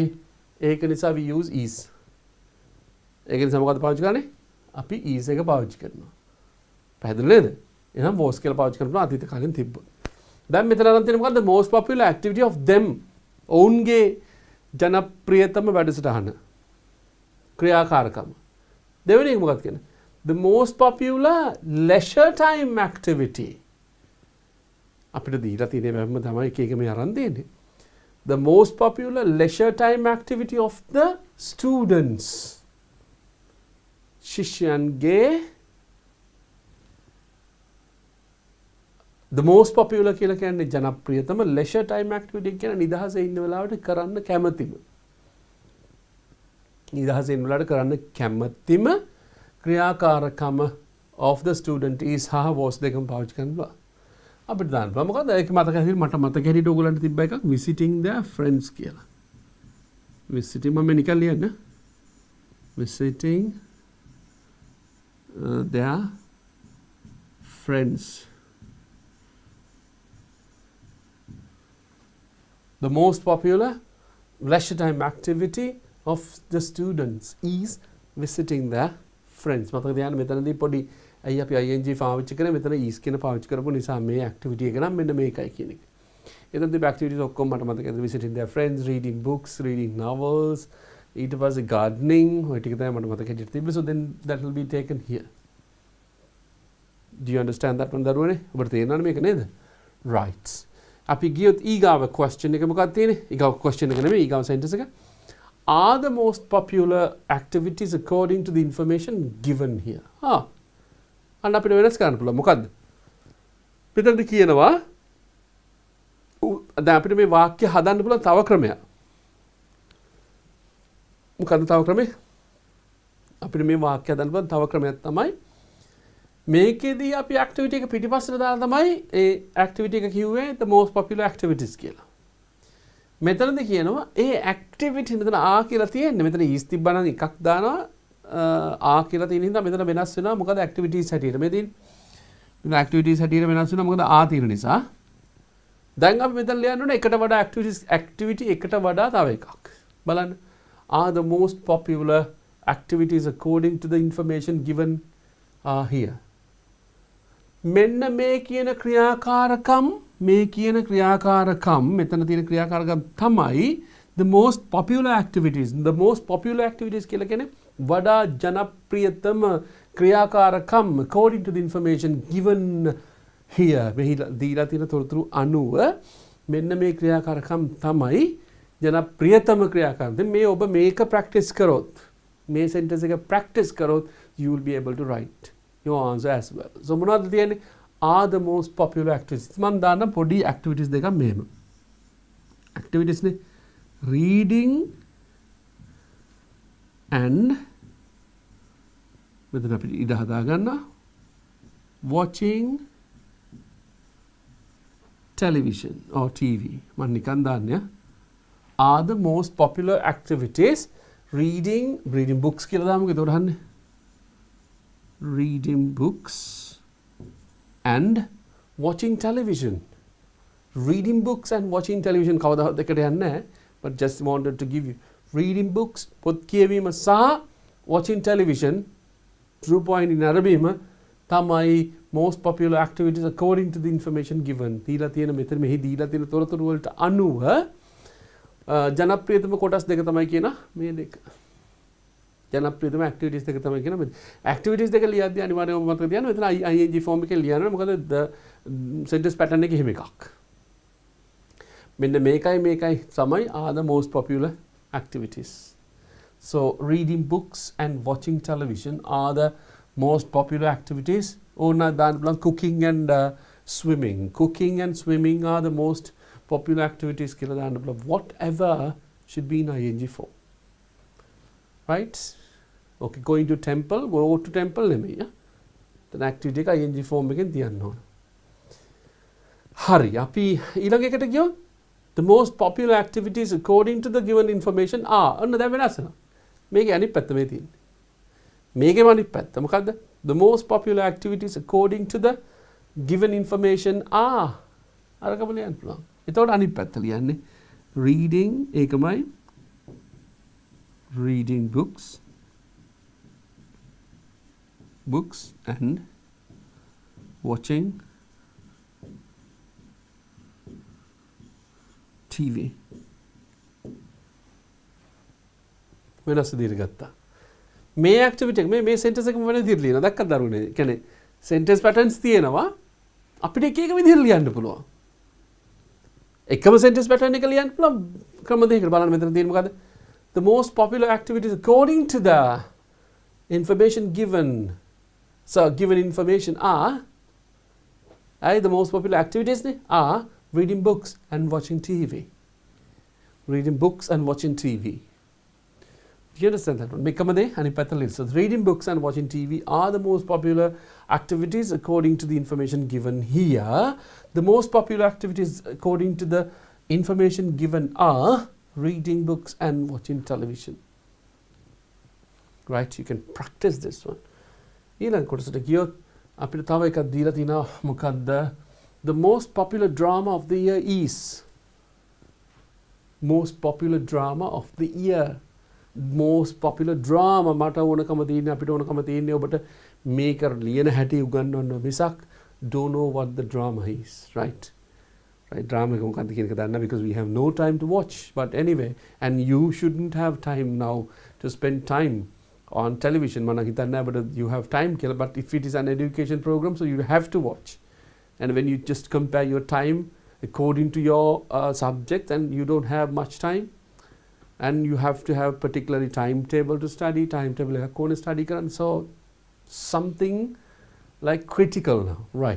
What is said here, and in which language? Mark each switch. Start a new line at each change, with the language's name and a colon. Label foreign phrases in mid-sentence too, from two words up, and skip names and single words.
Sinhala: ඒක නිසා
English: we use is.
Sinhala: ඒක නිසා මොකද පාවිච්චි කරන්නේ? අපි is එක පාවිච්චි කරනවා. පැහැදිලි නේද? එහෙනම් was කියලා පාවිච්චි කරනවා අතීත කාලෙන් තිබ්බොත්. දැන් මෙතන අරන් තියෙන්නේ මොකද්ද?
English: most popular activity of them.
Sinhala: ඔවුන්ගේ ජනප්‍රියතම වැඩසටහන. ක්‍රියාකාරකම. දෙවෙනි එක මොකක්ද කියන්නේ?
English: The most popular leisure time activity.
Sinhala: අපිට දීලා තියෙන බැම්ම තමයි එක එක මේ අරන් දෙන්නේ.
English: The most popular leisure time activity of the students.
Sinhala: ශිෂ්‍යයන්ගේ
English: the most popular
Sinhala: කියලා කියන්නේ ජනප්‍රියතම
English: leisure time activity
Sinhala: කියන නිදහසේ ඉන්න වෙලාවට කරන්න කැමතිම. නිදහසේ ඉන්න වෙලාවට කරන්න කැමතිම ක්‍රියාකාරකම
English: of the student is
Sinhala: හා was දෙකම පාවිච්චි කරනවා. අපිට දාන්න පුළුවන් මොකද ඒක මතක හැටියට මට මතක හැටියට ඕගොල්ලන්ට තිබ්බ එකක්
English: visiting their friends
Sinhala: කියලා. visiting මම නිකන් ලියන්න.
English: visiting their friends. The most popular leisure time activity of the students is visiting their friends.
Sinhala: මතක තියාගන්න මෙතනදී පොඩි අයි අපි ing පාවිච්චි කරේ මෙතන is කියන පාවිච්චි කරපු නිසා මේ activity එක නම් මෙන්න මේකයි කියන එක. එතන තිබ්බ activities ඔක්කොම මට මතකයි.
English: visiting their friends, reading books, reading novels,
Sinhala: ඊට පස්සේ gardening ඔය ටික තමයි මට මතක හිටියේ තිබ්බේ.
English: So then that will be taken here. Do you understand that one දරුවනේ?
Sinhala: ඔබට තේරෙනවද මේක නේද? Right. අපි ගියොත් ඊගාව question එක මොකක්ද තියෙන්නේ? ඊගාව question එක නෙමෙයි ඊගාව sentence එක.
English: Are the most popular activities according to the information given here?
Sinhala: අන්න අපිට වෙනස් කරන්න පුළුවන්. මොකද්ද? පිටරට කියනවා දැන් අපිට මේ වාක්‍ය හදන්න පුළුවන් තව ක්‍රමයක්. මොකද්ද තව ක්‍රමය? අපිට මේ වාක්‍ය හදන්න පුළුවන් තව ක්‍රමයක් තමයි මේකෙදී අපි activity එක පිටිපස්සට දාලා තමයි ඒ activity එක කිව්වේ
English: the most popular activities
Sinhala: කියලා. මෙතනදී කියනවා ඒ activity මෙතන ආ කියලා තියෙන්නේ. මෙතන is තිබ්බා නම් එකක් දානවා ආ කියලා තියෙන හින්දා මෙතන වෙනස් වෙනවා. මොකද activities හැටියට මේ තියෙන්නේ. මෙතන activities හැටියට වෙනස් වෙනවා මොකද ආ තියෙන නිසා. දැන් අපි මෙතන ලියන්න ඕනේ එකට වඩා activity එකට වඩා තව එකක්. බලන්න.
English: Are the most popular activities according to the information given here.
Sinhala: මෙන්න මේ කියන ක්‍රියාකාරකම් මෙතන තියෙන ක්‍රියාකාරකම් තමයි
English: the most popular activities. The most popular activities
Sinhala: කියලා කියන්නේ වඩා ජනප්‍රියතම ක්‍රියාකාරකම්
English: according to the information given here.
Sinhala: මෙහි දීලා තියෙන තොරතුරු අනුව මෙන්න මේ ක්‍රියාකාරකම් තමයි ජනප්‍රියතම ක්‍රියාකාරකම්. දැන් මේ ඔබ මේක practice කරොත් මේ sentence එක practice කරොත්
English: you will be able to write your answer as well. So
Sinhala: මොනවද තියෙන්නේ?
English: Are the most popular activities.
Sinhala: මම දාන්න පොඩි activities දෙකක් මෙහෙම. activities නේ
English: reading and
Sinhala: මෙතන අපිට ඉඩ හදා ගන්න
English: watching television or TV.
Sinhala: මම නිකන් දාන්නේ
English: are the most popular activities reading books
Sinhala: කියලා දාමුකෝ. ඒකට අහන්නේ
English: reading books and watching television. Reading books and watching television
Sinhala: කවදාවත් දෙකට යන්නේ නැහැ.
English: But just wanted to give you reading books
Sinhala: පොත් කියවීම සහ
English: watching television true point in
Sinhala: අරබීම තමයි
English: most popular activities according to the information given.
Sinhala: දීලා තියෙන මෙතන මෙහි දීලා තියෙන තොරතුරු වලට අනුව ජනප්‍රියතම කොටස් දෙක තමයි කියන මේ දෙක. ජනප්‍රියතම activities දෙක තමයි කියන මේ activities දෙක ලියද්දී අනිවාර්යයෙන්ම මතක තියාගන්න මෙතන
English: ing form
Sinhala: එකේ ලියන්න මොකද
English: the sentence pattern
Sinhala: එකේ එහෙම එකක්. මෙන්න මේකයි තමයි
English: are the most popular activities. So reading books and watching television are the most popular activities.
Sinhala: ඕන දාන්න පුළුවන්
English: cooking and swimming. Cooking and swimming are the most popular activities
Sinhala: කියලා දාන්න පුළුවන්.
English: Whatever should be in ing form. Right? Okay, going to temple, go to temple නෙමෙයි.
Sinhala: then activity එක
English: ing form
Sinhala: එකෙන් තියන්න ඕන. හරි. අපි ඊළඟ එකට ගියොත්
English: the most popular activities according to the given information are.
Sinhala: ඔන්න දැන් වෙනස් වෙනවා. මේකේ අනිත් පැත්ත මේ තියෙන්නේ. මේකේම අනිත් පැත්ත මොකද්ද?
English: The most popular activities according to the given information are.
Sinhala: අරකම ලියන්න පුළුවන්. එතකොට අනිත් පැත්ත ලියන්නේ reading ඒකමයි
English: reading books and watching TV.
Sinhala: වෙනස් විදිහට ගත්තා. මේ ඇක්ටිවිටි එක මේ සෙන්ටෙන්ස් එකම වෙන විදිහට ලියනවා. දැක්කද දරුවනේ? කියන්නේ
English: sentence patterns
Sinhala: තියෙනවා. අපිට එක එක විදිහට ලියන්න පුළුවන්. එකම
English: sentence pattern
Sinhala: එක ලියන්න පුළුවන් ක්‍රම දෙකකට බලන්න මෙතන තියෙන්නේ මොකද්ද?
English: The most popular activities according to the information given. So given information are the most popular activities are reading books and watching TV. Reading books and watching TV. Do you understand that one? Become a and so reading books and watching TV are the most popular activities according to the information given here. The most popular activities according to the information given are reading books and watching television. Right? You can practice this one.
Sinhala: ඊළඟ කොටසට ගියොත් අපිට තව එකක් දීලා තිනවා මොකද්ද?
English: The most popular drama of the year is. Most popular drama of the year. Most popular drama
Sinhala: මට ඕනකම තියෙන්නේ අපිට ඕනකම තියෙන්නේ ඔබට මේක ලියන හැටි උගන්වන්න මිසක්
English: don't know what the drama is, right? Right, drama
Sinhala: එක මොකක්ද කියන එක දන්න
English: because we have no time to watch, but anyway, and you shouldn't have time now to spend time on television
Sinhala: මම හිතන්නේ
English: but you have time කියලා, but if it is an education program so you have to watch, and when you just compare your time according to your subject and you don't have much time and you have to have particularly timetable to study, timetable
Sinhala: එකක් ඕනේ
English: study කරන්න, so something like critical now, right?